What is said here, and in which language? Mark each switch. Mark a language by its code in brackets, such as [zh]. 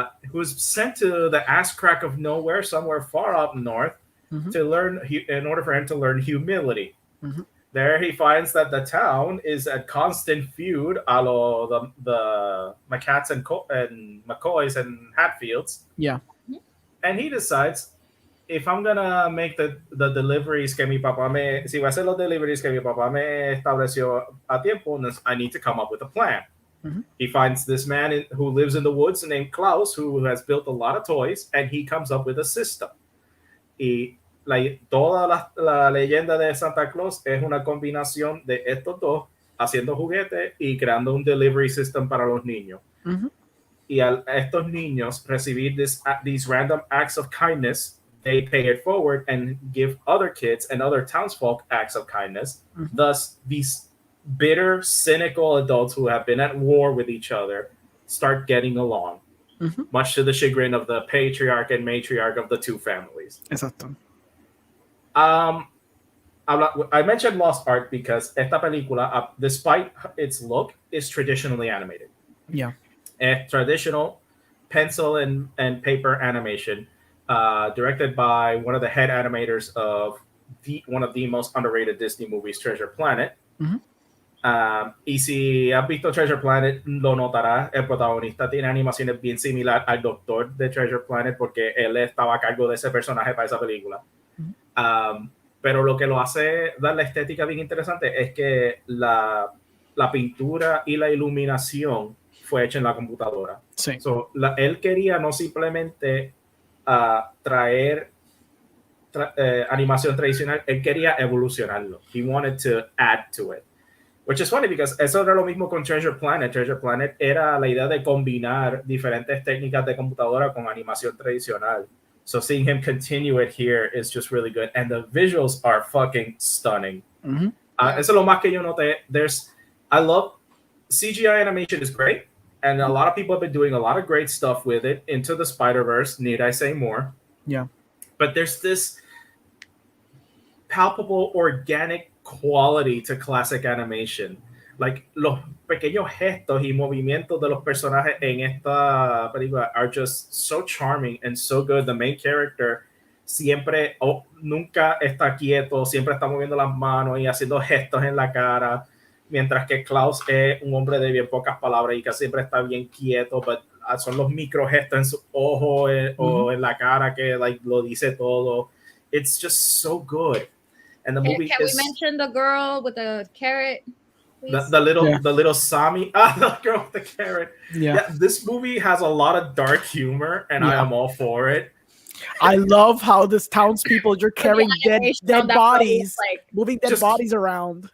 [en] Who's sent to the ass crack of nowhere, somewhere far up north, to learn, in order for him to learn humility. There he finds that the town is a constant feud, a lo the McCats and McCoys and Hatfields. Yeah. And he decides, if I'm gonna make the deliveries [es] que mi papá si voy a hacer los deliveries que mi papá me estableció a tiempo, [en] I need to come up with a plan. He finds this man who lives in the woods named Klaus, who has built a lot of toys, and he comes up with a system. [es] Y toda la leyenda de Santa Claus es una combinación de estos dos haciendo juguetes y creando un [en] delivery system [es] para los niños. Y a estos niños recibir [en] these random acts of kindness, they pay it forward and give other kids and other townsfolk acts of kindness. Thus, these bitter, cynical adults who have been at war with each other start getting along, much to the chagrin of the patriarch and matriarch of the two families. [es] Exacto. [en] I mentioned lost art because [es] esta película, [en] despite its look, is traditionally animated. Yeah. Traditional pencil and paper animation, directed by one of the head animators of one of the most underrated Disney movies, Treasure Planet. [es] Y si has visto Treasure Planet, lo notarás. El protagonista tiene animaciones bien similar al doctor de Treasure Planet porque él estaba a cargo de ese personaje para esa película. Pero lo que lo hace dar la estética bien interesante es que la pintura y la iluminación fue hecha en la computadora. Sí. So, él quería no simplemente traer animación tradicional, él quería evolucionarlo. [en] He wanted to add to it. Which is funny because [es] eso era lo mismo con Treasure Planet. Treasure Planet era la idea de combinar diferentes técnicas de computadora con animación tradicional. [en] So seeing him continue it here is just really good. And the visuals are fucking stunning. Mm-hmm. [es] Eso es lo más que yo noté. [en] I love CGI animation is great. And a lot of people have been doing a lot of great stuff with it. Into the Spider-Verse, need I say more? Yeah. But there's this palpable organic quality to classic animation. [es] Like los pequeños gestos y movimientos de los personajes en esta película [en] are just so charming and so good. The main character [es] siempre nunca está quieto, siempre está moviendo las manos y haciendo gestos en la cara, mientras que Klaus es un hombre de bien pocas palabras y que siempre está bien quieto, but son los micro gestos en su ojo o en la cara que like lo dice todo. [en] It's just so good. And the movie can we mention the girl with the carrot? The little Sami, the girl with the carrot. Yeah, this movie has a lot of dark humor, and I am all for it. I love how this townspeople you're carrying dead bodies, like, moving dead bodies around.